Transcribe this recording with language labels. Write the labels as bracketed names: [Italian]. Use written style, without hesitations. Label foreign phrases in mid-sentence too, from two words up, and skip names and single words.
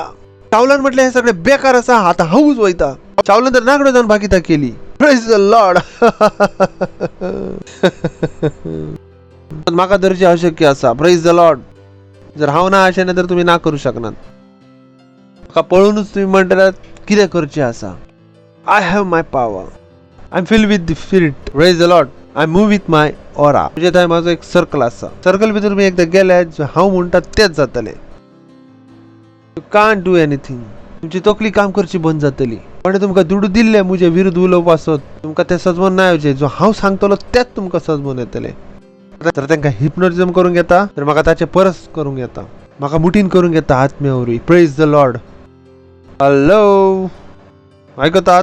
[Konkani] शाऊलान म्हटले हे सगळे बेकार आसा आता हांवूच वयता. शाऊलान तर नागडो जावन भाकिता केली. [English] Praise the Lord. [Konkani] म्हाका धरचे अशक्य आसा. [English] Praise the Lord. [Konkani] जर हांव ना आशेना तर तुम्ही ना करू शकनात. म्हाका पळोवनूच तुम्ही म्हणटात कितें करचें आसा. [English] I have my power. I am filled with the spirit. Praise the Lord. I move with my aura. [Konkani] म्हणजे थंय माझो एक सर्कल आसा. सर्कल भितर तुम्ही एकदा गेले हांव म्हणटा तेच जातले. [English] You can't do anything. [Konkani] तुमची तकली काम करची बंद जातली. पण तुमकां दुडू दिल्ले म्हजे विरुद्ध उलोवपासत तुमकां ते सजमोन ना येवचे. जो हांव सांगतलो तेच तुमकां सजमोन येतले. तर तांकां हिप्नोटिझम करूंक येता तर म्हाका ताचे परस करूंक येता. म्हाका मुठीन करूंक येता आत्म्या वरवीं. [English] Praise the Lord. Hello आयकतात.